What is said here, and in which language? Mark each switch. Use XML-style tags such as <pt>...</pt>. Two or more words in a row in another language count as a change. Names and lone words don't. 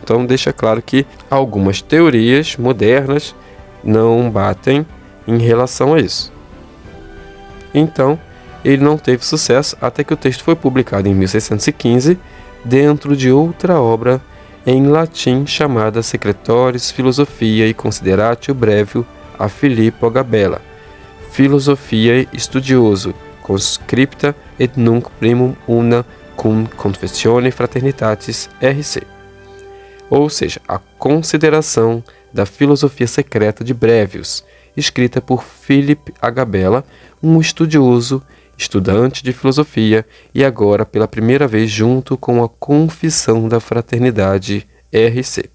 <pt>Então deixa claro que algumas teorias modernas não batem em relação a isso. Então, ele não teve sucesso até que o texto foi publicado em 1615 dentro de outra obra em latim chamada Secretoris Philosophiae Consideratio Brevio a Filippo Agabella, Philosophia Studioso, conscripta et nunc primum una cum confessione fraternitatis RC. Ou seja, a consideração da filosofia secreta de Brevius, escrita por Philip Agabella, um estudante de filosofia, e agora pela primeira vez junto com a Confissão da Fraternidade RC.</pt>